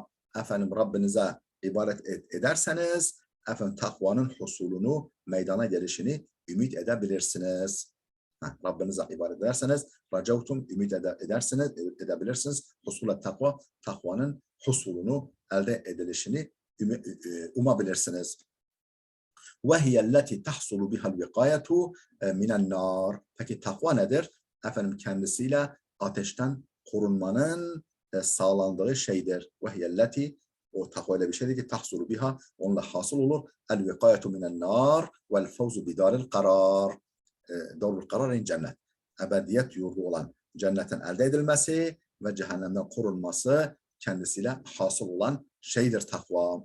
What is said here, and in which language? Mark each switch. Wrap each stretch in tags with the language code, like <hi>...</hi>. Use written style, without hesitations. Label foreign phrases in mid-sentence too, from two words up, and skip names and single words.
<tr>Efendim Rabbinize ibadet ederseniz efendim takvanın husulunu, meydana gelişini ümit edebilirsiniz. Rabbinize ibadet ederseniz racavtum ümit edebilirsiniz.</tr> <ar>حصول التقوى,</ar> <tr>takvanın husulunu, elde edilişini umabilirsiniz.</tr> <ar>وَهِيَ الَّتِي تَحْصُلُ بِهَا الْوِقَايَةُ مِنَ النَّارِ.</ar> <tr>Peki takva nedir? Efendim kendisiyle ateşten korunmanın sağlandığı şeydir.</tr> <ar>وَهِيَ الَّتِي,</ar> <tr>O takva öyle bir şeydir ki</tr> <ar>تحصل بها,</ar> <tr>onunla hasıl olur.</tr> <ar>الوقاية من النار والفوز بدار القرار. دار القرار الجنة.</ar> <tr>Ebediyet yurdu olan cennetin elde edilmesi ve cehennemden korunması kendisiyle hasıl olan şeydir takva.</tr>